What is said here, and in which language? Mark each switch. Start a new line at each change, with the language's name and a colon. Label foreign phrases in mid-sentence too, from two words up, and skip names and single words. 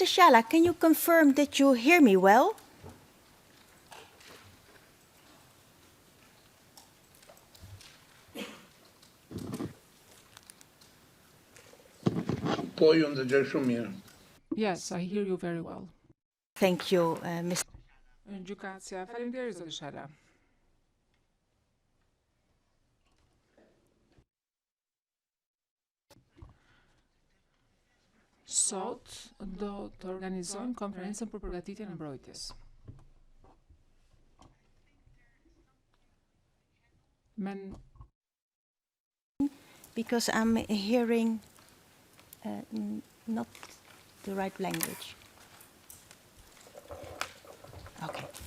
English: Shala, can you confirm that you hear me well? Yes, I hear you very well. Thank you, Mr.
Albanian: Gjykatësia, faleminderit zoti Shala. Sot do të organizojmë konferencën për përgatitjen e mbrojtjes.
English: Because I'm hearing not the right language. Okay.